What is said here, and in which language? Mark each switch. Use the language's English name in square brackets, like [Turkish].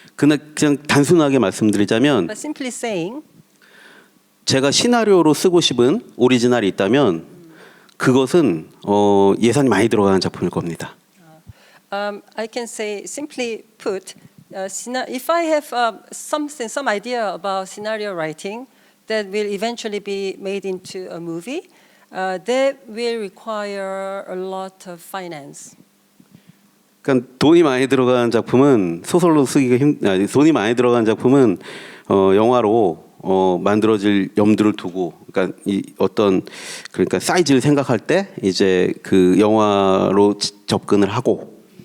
[Korean] 그냥 단순하게 말씀드리자면, [English] But simply saying, [Korean] 제가 시나리오로 쓰고 싶은 오리지널이 있다면 그것은 예산이 많이 들어가는 작품일 겁니다. [English] I can say simply put, if I have some idea about scenario writing that will eventually be made into a movie, that will require a lot of finance. [Korean] 그러니까 돈이 많이 들어가는 작품은 소설로 쓰기가 돈이 많이 들어가는 작품은 영화로 만들어질 염두를 두고, 그러니까 그러니까 사이즈를 생각할 때 이제 그 영화로 접근을 하고.